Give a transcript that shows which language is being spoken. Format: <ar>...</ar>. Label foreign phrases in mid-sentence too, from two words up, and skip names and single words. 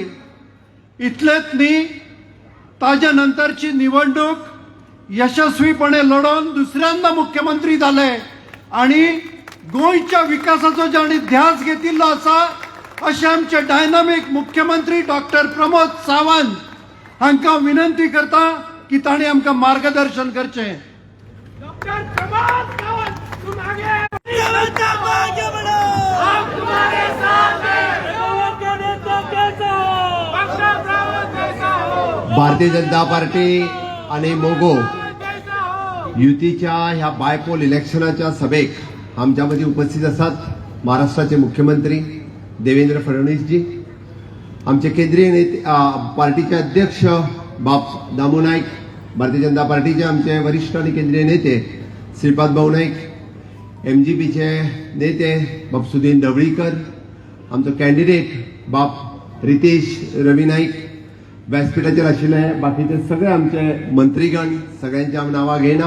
<kok>इतलेच न्ही, ताच्या नंतरची निवडणूक यशस्वीपणे लढोवन दुसऱ्यांदा मुख्यमंत्री जाले आणि गोंयच्या विकासाचो जाणी ध्यास घेतिल्लो आसा अशे आमचे डायनामिक मुख्यमंत्री डॉक्टर प्रमोद सावंत हांकां विनंती करता की तांणी आमकां मार्गदर्शन करचें. डॉक्टर प्रमोद सावंत,</kok> <hi>तुम आगे बढ़ो, हम तुम्हारे साथ हैं. के नेता कैसा हो, डॉक्टर प्रमोद कैसा हो.</hi> <kok>भारतीय जनता पार्टी आणि मोगो युतीच्या ह्या बायपोल इलेक्शनाच्या सभेक आमच्यामध्ये उपस्थित असतात महाराष्ट्राचे मुख्यमंत्री देवेंद्र फडणवीसजी, आमचे केंद्रीय नेते पार्टीचे अध्यक्ष बाप दामू नाईक, भारतीय जनता पार्टीचे आमचे वरिष्ठ आणि केंद्रीय नेते श्रीपाद भाऊ नाईक, MGPचे नेते बाप सुदीन ढवळीकर, आमचो कॅन्डिडेट बाप रितेश रवी नाईक, व्यासपीठाचेर आशिल्ले बाकीचे सगळे आमचे मंत्रीगण, सगळ्यांची हांव नांवां घेयना.</kok>